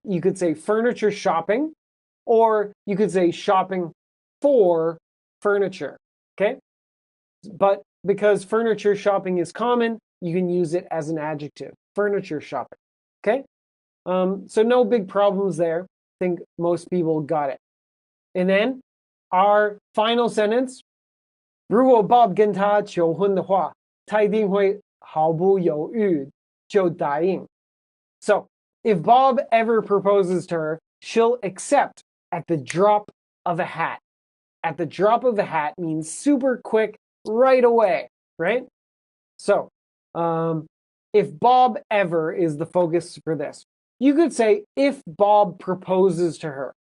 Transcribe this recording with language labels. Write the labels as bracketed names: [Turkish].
[English] You could say furniture shopping, or you could say shopping for furniture. Okay? But because furniture shopping is common, you can use it as an adjective. Furniture shopping. Okay? So no big problems there. I think most people got it. And then our final sentence, [Chinese] 如果 Bob 跟他求婚的话，他一定会毫不犹豫就答应. [English] So, if Bob ever proposes to her, she'll accept at the drop of a hat. At the drop of a hat means super quick, right away, right? So, if Bob ever is the focus for this, you could say if Bob proposes to her.